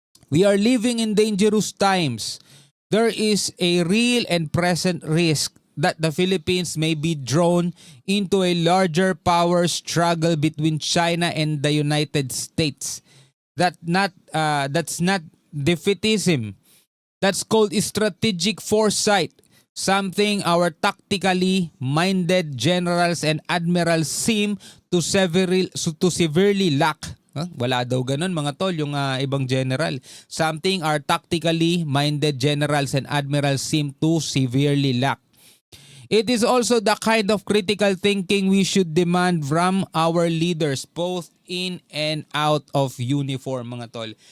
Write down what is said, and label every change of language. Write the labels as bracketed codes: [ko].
[en] We are living in dangerous times. There is a real and present risk that the Philippines may be drawn into a larger power struggle between China and the United States. That's not defeatism. That's called strategic foresight, something our tactically minded generals and admirals seem to severely lack. [tl] Wala daw ganun mga tol yung ibang general. [en] Something our tactically minded generals and admirals seem to severely lack. It is also the kind of critical thinking we should demand from our leaders both in and out of uniform mga tol.